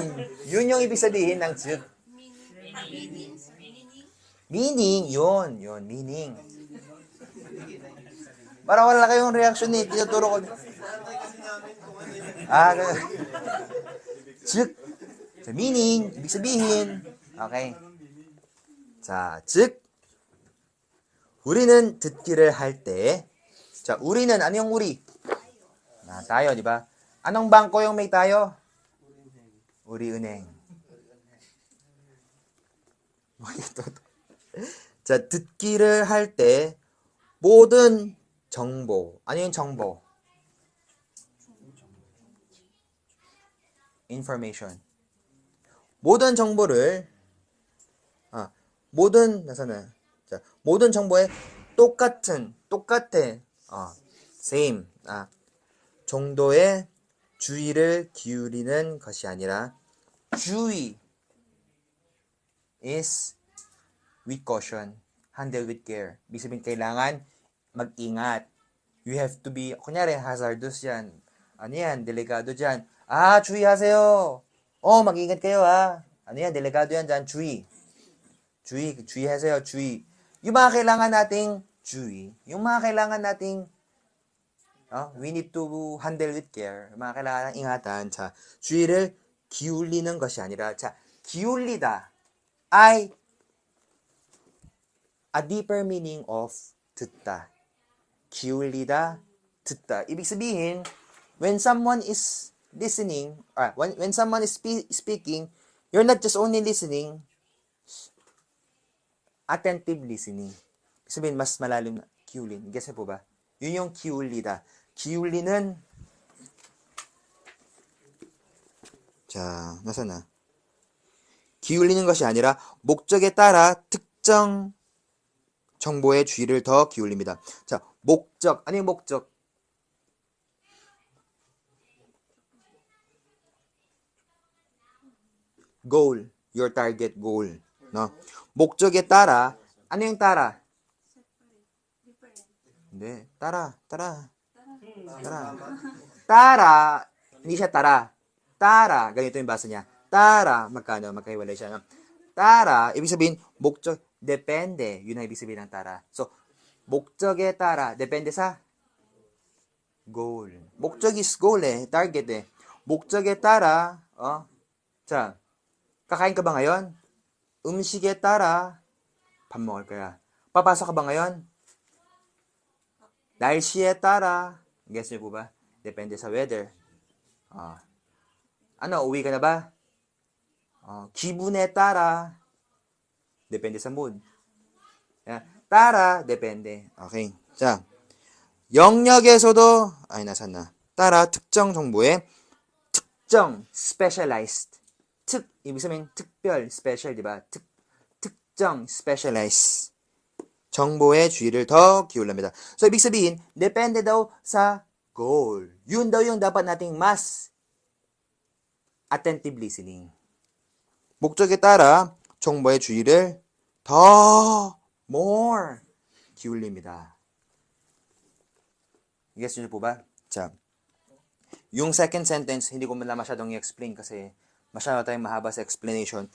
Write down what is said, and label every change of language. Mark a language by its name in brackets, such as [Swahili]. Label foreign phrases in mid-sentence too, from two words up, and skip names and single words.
[Filipino] Yun yung ibig sabihin ng 즉. [English] Meaning, yun, meaning. [Filipino] Para wala kayong reaction eh, tinuturo ko. Ganun. 즉. [English] So, meaning, [Filipino] ibig sabihin. [Korean] Okay. 자, 즉. 우리는 듣기를 할 때, 자, 우리는, [Filipino] ano yung uri? Tayo, di ba? Anong bangko yung may tayo? [Korean] 우리은행. 뭐 ito? 자, 듣기를 할 때, 모든 정보. [Filipino] ano yung 정보? [English] information. [Korean] 모든 정보를, 나서는, 자, 모든 정보에 똑같아, same, 정도의 주의를 기울이는 것이 아니라, 주의 [English] is with caution, handle with care. [Filipino] Ibig sabihin, kailangan mag-ingat. [English] You have to be, [Filipino] kunyari, hazardous yan. Ano yan, delikado dyan. 주의하세요. mag-ingat kayo Ano yan, delikado yan dyan, [Korean] 주의하세요, 주의. [Filipino] Yung mga kailangan nating 주의, yung mga kailangan nating [English] we need to handle with care. [Filipino] yung mga kailangan ingatan. [Korean] 자, 주의를 기울이는 것이 아니라, 자, 기울이다 ay [English] a deeper meaning of [Korean] 듣다. 기울이다, 듣다. [Filipino] ibig sabihin, [English] when someone is listening, when someone is speaking, you're not just only listening, attentive listening. [Filipino] Ibig sabihin, mas malalim na 기울인. Guess po ba? Yun yung 기울이다. [Korean] 기울이는, 자, [Filipino] nasaan na? [Korean] 기울이는 것이 아니라 목적에 따라 특정 정보의 주의를 더 기울입니다. 자, 목적. 아니, 목적. [English] goal. Your target goal. No? [Korean] 목적에 따라, [Filipino] ano yung 따라? hindi. 따라. Hindi siya 따라. [Korean] 따라. [Filipino] ganito yung basa niya. 따라. magkahiwalay siya. No? 따라, ibig sabihin, 목적, depende. Yun ang ibig sabihin ng 따라. [Korean] So, 목적에 따라, [Filipino] depende sa goal. [Korean] 목적 [English] is goal target [Korean] 목적에 따라, 자, [Filipino] kakain ka ba ngayon? [Korean] 음식에 따라 밥 먹을 거야. [Filipino] Papasok ka ba ngayon? [Korean] 날씨에 따라, [Filipino] guess niyo po ba? Depende sa weather. Uwi ka na ba? [Korean] 기분에 따라, [Filipino] depende sa mood. [Korean] 따라, depende. Okay. 자, 영역에서도, [Filipino] nasaan na? [Korean] 따라, 특정 정보에, 특정, specialized. [Filipino] ibig sabihin, 특별, special, diba? [Korean] 특정, specialized. 정보의 주의를 더 기울입니다. [Filipino] So, ibig sabihin, depende daw sa goal. Yun daw yung dapat nating mas [English] attentive listening. [Korean] 목적에 따라 정보의 주의를 더 more 기울입니다. [Filipino] Guess nyo po ba? 자, yung [English] second sentence, [Filipino] hindi ko na masyadong i-explain kasi masyado tayong mahaba sa explanation.